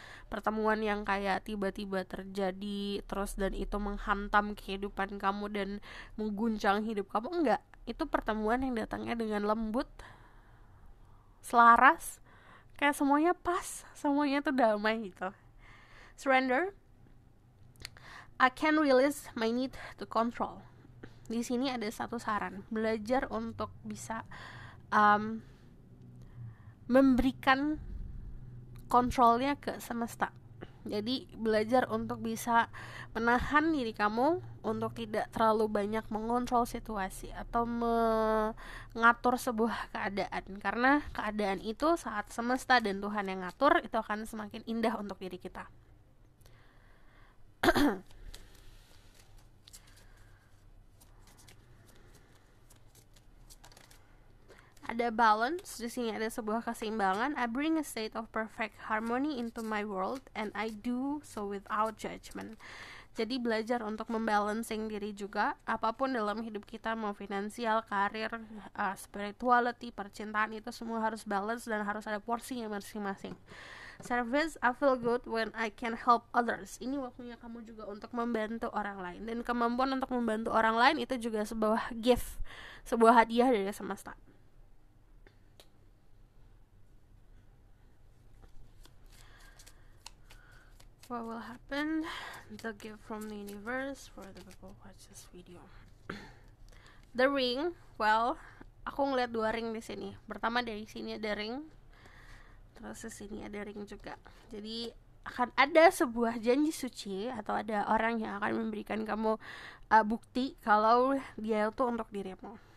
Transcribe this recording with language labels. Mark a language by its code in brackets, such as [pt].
[id] Pertemuan yang kayak tiba-tiba terjadi terus dan itu menghantam kehidupan kamu dan mengguncang hidup kamu. Enggak. Itu pertemuan yang datangnya dengan lembut, selaras, kayak semuanya pas, semuanya tuh damai gitu. [en] Surrender. I can release my need to control. [id] Di sini ada satu saran, belajar untuk bisa memberikan kontrolnya ke semesta. Jadi belajar untuk bisa menahan diri kamu untuk tidak terlalu banyak mengontrol situasi atau mengatur sebuah keadaan. Karena keadaan itu saat semesta dan Tuhan yang ngatur, itu akan semakin indah untuk diri kita. Ada balance, di sini ada sebuah keseimbangan. [en] I bring a state of perfect harmony into my world and I do so without judgment. [id] Jadi belajar untuk membalancing diri juga, apapun dalam hidup kita, mau finansial, karir, spirituality, percintaan, itu semua harus balance dan harus ada porsinya masing-masing. [en] Service, I feel good when I can help others. [id] Ini waktunya kamu juga untuk membantu orang lain, dan kemampuan untuk membantu orang lain itu juga sebuah gift, sebuah hadiah dari semesta. [en] What will happen? The gift from the universe for the people who watch this video. The ring. Well, [id] aku ngeliat 2 ring di sini. Pertama dari sini ada ring, terus di sini ada ring juga. Jadi akan ada sebuah janji suci atau ada orang yang akan memberikan kamu bukti kalau dia itu untuk dirimu.